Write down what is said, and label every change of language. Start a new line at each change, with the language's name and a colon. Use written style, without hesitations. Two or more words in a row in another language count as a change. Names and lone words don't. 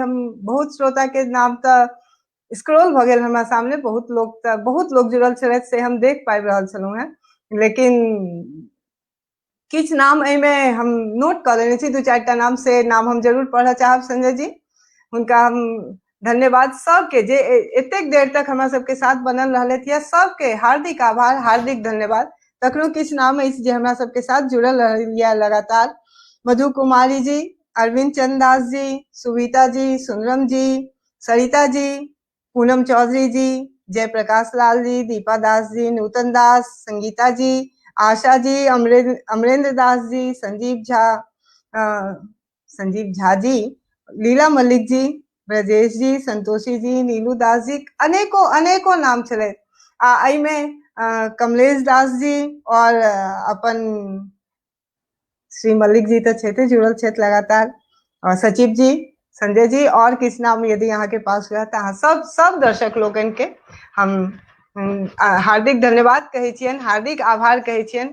Maithili: हम बहुत श्रोता के नाम तऽ स्क्रॉल भऽ गेल हमरा सामने, बहुत लोग जुड़ल छलथि से हम देख पाबि रहल छलहुँ हैं, लेकिन किछु नाम एहिमे हम नोट कऽ लेने छी, 2-4टा नाम, से नाम हम जरूर पढ़ऽ चाहब संजय जी। हुनका हम धन्यवाद सबके जे एतेक देर तक हमरा सबके साथ बनल रहलथि यऽ, सबके हार्दिक आभार, हार्दिक धन्यवाद। तकरो किछु नाम अछि जे हमरा सबके साथ जुड़ल रहैया लगातार। मधु कुमारी जी, अरविंद चंद्र दास जी, सुविता जी, सुनरम जी, सरिता जी, पूनम चौधरी जी, जयप्रकाश लाल जी, दीपा दास जी, नूतन दास, संगीता जी, आशा जी, अमरेंद्र दास जी, संजीव झा जी, लीला मलिक जी, ब्रजेश जी, संतोषी जी, नीलू दास जी, अनेको अनेको नाम छलै। आ एहिमे कमलेश दास जी और अपन श्री मलिक जी तो छेते जुड़ल छथि लगातार, और सचिव जी, संजय जी, और किछु नाम यदि अहाँ के पास हुए तऽ अहाँ सब दर्शक लोगन के हम हार्दिक धन्यवाद कहै छियनि, हार्दिक आभार कहै छियनि।